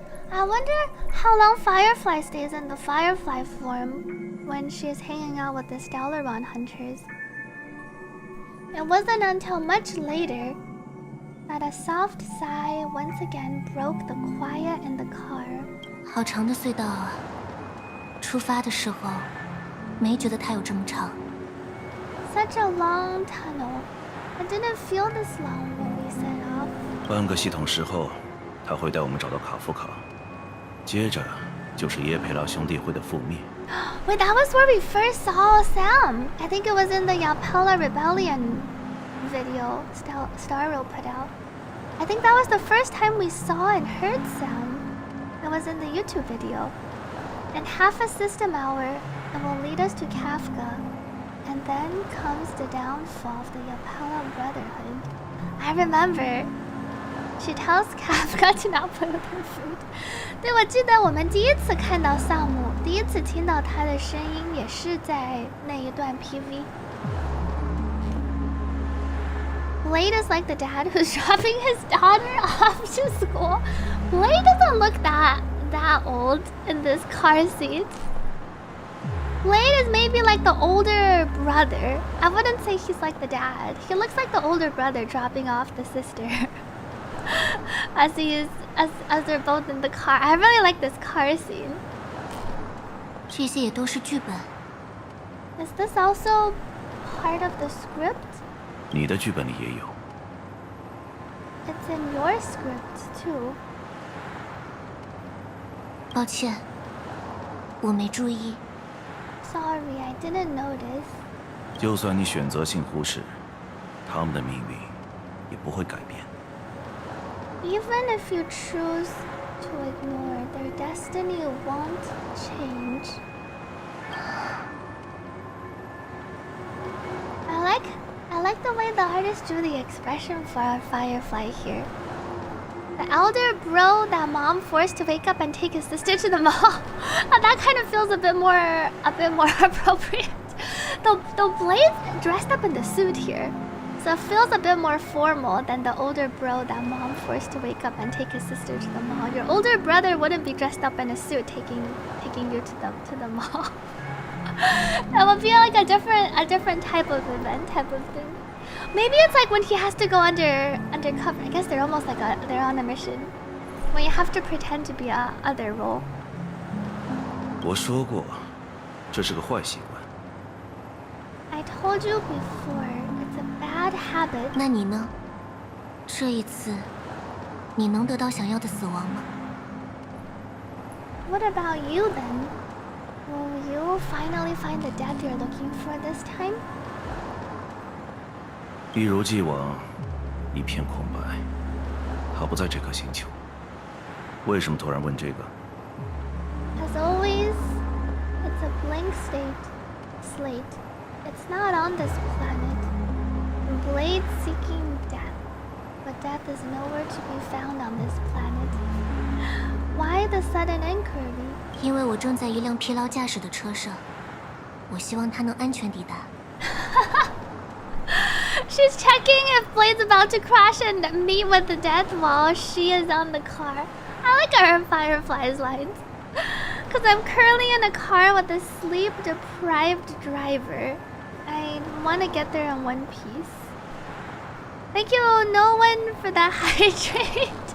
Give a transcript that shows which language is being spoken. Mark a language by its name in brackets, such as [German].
[English] I wonder how long Firefly stays in the Firefly form when she's hanging out with the Stellaron Hunters. It wasn't until much later that a soft sigh once again broke the quiet in the car. [Chinese] 好长的隧道啊！出发的时候没觉得它有这么长。 [English] Such a long tunnel. I didn't feel this long when we set off. [Chinese] 半个系统时后，他会带我们找到卡夫卡，接着就是耶培拉兄弟会的覆灭。 [English] Wait, that was where we first saw Sam. I think it was in the Yapala Rebellion video Starro put out. I think that was the first time we saw and heard Sam. It was in the YouTube video. In half a system hour, it will lead us to Kafka. And then comes the downfall of the Yapala Brotherhood. I remember. She tells Kafka to not play with her food. [Chinese] 对，我记得我们第一次看到萨姆，第一次听到他的声音，也是在那一段 PV. [English] Blade is like the dad who's dropping his daughter off to school. Blade doesn't look that old in this car seat. Blade is maybe like the older brother. I wouldn't say he's like the dad. He looks like the older brother dropping off the sister. as they're both in the car. I really like this car scene. [Chinese] 这些也都是剧本。 [English] Is this also part of the script? [Chinese] 你的剧本里也有。 [English] It's in your script too. [Chinese] 抱歉，我没注意。 [English] Sorry, I didn't notice. [Chinese] 就算你选择性忽视，他们的命运也不会改变。 [English] Even if you choose to ignore, their destiny won't change. I like the way the artist drew the expression for our Firefly here. The elder bro that mom forced to wake up and take his sister to the mall. That kind of feels a bit more appropriate. Though Blade's dressed up in the suit here. So it feels a bit more formal than the older bro that mom forced to wake up and take his sister to the mall. Your older brother wouldn't be dressed up in a suit taking you to the mall. That would be like a different type of event, type of thing. Maybe it's like when he has to go undercover. I guess they're almost like they're on a mission. When you have to pretend to be a other role. [Chinese] 我说过，这是个坏习惯。 [English] I told you before, it's a bad habit. [Chinese] 那你呢？这一次你能得到想要的死亡吗？ [English] What about you then? Will you finally find the death you're looking for this time? [Chinese] 一如既往，一片空白。他不在这颗星球，为什么突然问这个？ [English] As always, it's a blank slate. It's not on this planet. Blade seeking death, but death is nowhere to be found on this planet. Why the sudden inquiry? [Chinese] 因为我正在一辆疲劳驾驶的车上，我希望它能安全抵达。 [English] She's checking if Blade's about to crash and meet with the death while she is on the car. I like her Firefly's lines. Because I'm currently in a car with a sleep-deprived driver. I want to get there in one piece. Thank you, no one, for that hydrate.